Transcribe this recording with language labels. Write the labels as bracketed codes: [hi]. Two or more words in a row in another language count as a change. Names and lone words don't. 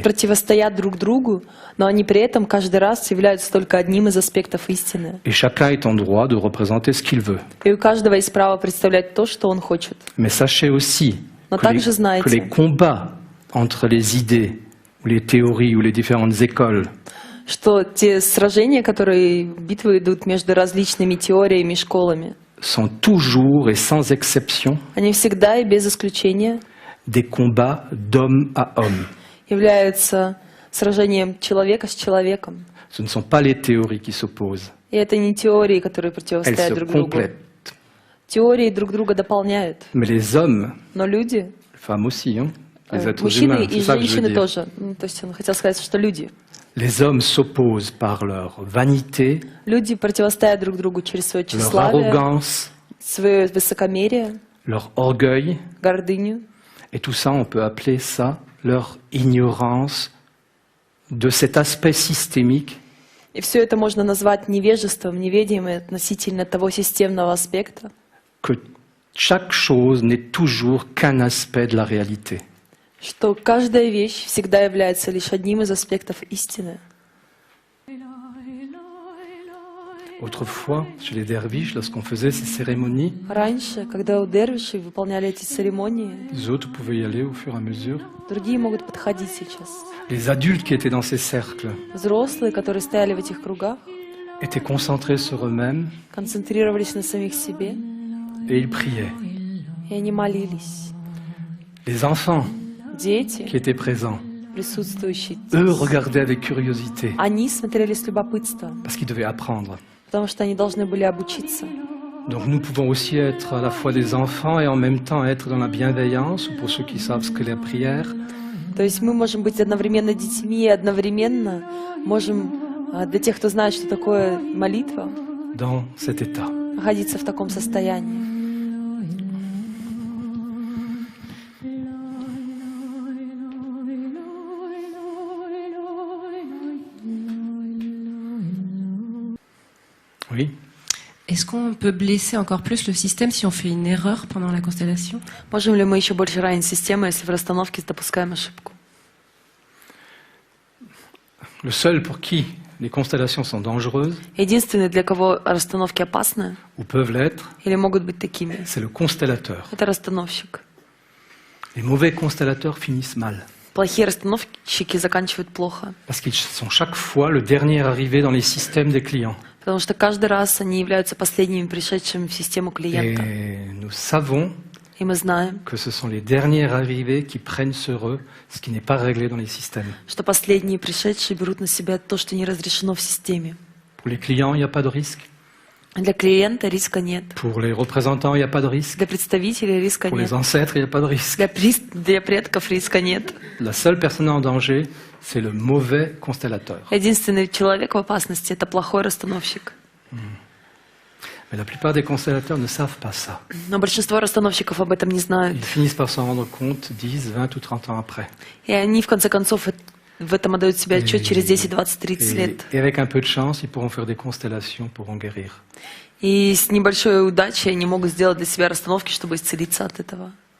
[ru] противостоят друг другу, но они при этом каждый раз являются только одним из аспектов истины. [fr] Et chacun est en droit de représenter ce qu'il veut. [ru] И у каждого есть право представлять то, что он хочет. [fr] Mais sachez aussi [ru] Но [fr] que [ru] также знаете, [fr] que les combats entre les idées, ou les théories, ou les différentes écoles, [ru] что те сражения, которые битвы идут между различными теориями и школами, [fr] sont toujours et sans exception [ru] они всегда и без исключения [fr] des combats d'homme à homme. [ru] являются сражением человека с человеком. [fr] Ce ne sont pas les théories qui s'opposent, [ru] И это не теории, которые [fr] elles [ru] противостоят [fr] se [ru] друг другу. [fr] complètent. [ru] Теории друг друга дополняют. [fr] Mais les hommes, [ru] Но люди, [fr] les femmes aussi, hein, les êtres [ru] мужчины [fr] humains, [ru] и [fr] c'est ça que je veux [ru] женщины [fr] dire. [ru] тоже. То есть он хотел сказать, что люди. [fr] Les hommes s'opposent par leur vanité, [ru] Люди противостоят друг другу через свое [fr] leur [ru] тщеславие, [fr] arrogance, [ru] свое высокомерие, [fr] leur orgueil, [ru] гордыню. [fr] et tout ça, on peut appeler ça leur ignorance de cet aspect systémique [ru] И все это можно назвать невежеством, неведением относительно того системного аспекта, [fr] que chaque chose n'est toujours qu'un aspect de la réalité. [ru] что каждая вещь всегда является лишь одним из аспектов истины. [fr] Autrefois, chez les derviches, lorsqu'on faisait ces cérémonies, [ru] Раньше, когда у дервишей выполняли эти церемонии, [fr] les autres pouvaient y aller au fur et à mesure. [ru] другие могут подходить сейчас. [fr] Les adultes qui étaient dans ces cercles [ru] Взрослые, которые стояли в этих кругах, [fr] étaient concentrés sur eux-mêmes [ru] концентрировались на самих себе, [fr] et ils priaient. [ru] и они молились. [fr] Les enfants [ru] Дети, [fr] qui étaient présents, [ru] присутствующие, [fr] eux regardaient avec curiosité [ru] они смотрели с любопытством, [fr] parce qu'ils devaient apprendre. [ru] потому что они должны были обучиться. [fr] Donc nous pouvons aussi être à la fois des enfants et en même temps être dans la bienveillance, ou pour ceux qui savent ce qu'est la prière, [ru] То есть мы можем быть одновременно детьми и одновременно можем, для тех, кто знает, что такое молитва, [fr] dans cet état. [ru] находиться в таком состоянии. [fr] Oui. Est-ce qu'on peut blesser encore plus le système si on fait une erreur pendant la constellation? [ru] Можем ли мы еще больше ранить систему, если в расстановке допускаем ошибку? [fr] Le seul pour qui les constellations sont dangereuses, [ru] Единственный, для кого расстановки опасны [fr] ou peuvent l'être, [ru] или могут быть такими, [fr] c'est le constellateur. [ru] это расстановщик. [fr] Les mauvais constellateurs finissent mal, [ru] Плохие расстановщики заканчивают плохо, [fr] parce qu'ils sont chaque fois le dernier arrivé dans les systèmes des clients. [ru] потому что каждый раз они являются последними пришедшими в систему клиента. [fr] Et nous savons [ru] И мы знаем, [fr] que ce sont les derniers arrivés qui prennent sur eux ce qui n'est pas réglé dans les systèmes. [ru] что последние пришедшие берут на себя то, что не разрешено в системе. [fr] Pour les clients, il n'y a pas de risque. [ru] Для клиента риска нет. [fr] Pour les représentants, il n'y a pas de risque. [ru] Для представителей риска [fr] Pour [ru] нет. [fr] les ancêtres, il n'y a pas de risque. [ru] Для предков риска нет. [fr] La seule personne en danger, c'est le mauvais constellateur. [ru] Единственный человек в опасности – это плохой расстановщик. [fr] Mais la plupart des constellateurs ne savent pas ça. [ru] Но большинство расстановщиков об этом не знают. [fr] Ils finissent par s'en rendre compte 10, 20 ou 30 ans après. [ru] И они, в конце концов, в этом отдают себе отчет через 10, 20, 30 лет. [fr] Et avec un peu de chance, ils pourront faire des constellations pour en guérir. [ru] И с небольшой удачей они могут сделать для себя расстановки, чтобы исцелиться от этого.